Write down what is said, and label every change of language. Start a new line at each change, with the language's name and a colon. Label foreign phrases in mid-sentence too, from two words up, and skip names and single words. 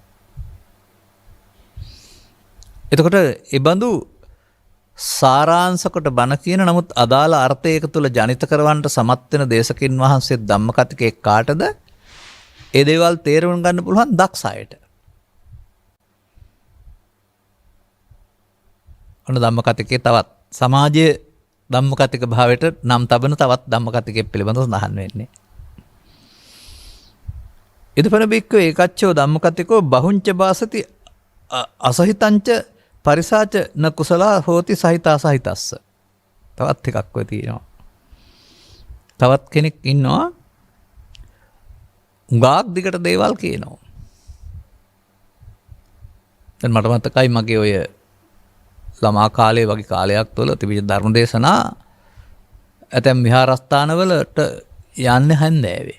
Sinhala: එතකොට ඒ බඳු සාරාංශකට බණ කියන නමුත් අදාළ අර්ථයක තුල ජනිත කරවන්නට සමත් වෙන දේශකින් වහන්සේ ධම්මකතිකේ කාටද ඒ දේවල් තේරුම් ගන්න පුළුවන් දක්ෂ අයට. ඔන්න ධම්මකතිකේ තවත් සමාජයේ ධම්මකතික භාවයට නම් තබන තවත් ධම්මකතිකේ පිළිබඳව සඳහන් වෙන්නේ.
Pali: ඉදපන බික්කෝ ඒකච්චෝ ධම්මකතිකෝ බහුංච බාසති අසහිතංච පරිසාච න කුසලා හෝති සහිතා සහිතස්ස.
Sinhala: තවත් එකක් ඔය තියෙනවා. තවත් කෙනෙක් ඉන්නවා උඟාක් දිගට දේවල් කියනවා. දැන් මට මතකයි මගේ ඔය ළමා කාලේ වගේ කාලයක් තුළ තිබිච්ච ධර්ම දේශනා ඇතැම් විහාරස්ථානවලට යන්නේ හැන්දෑවේ.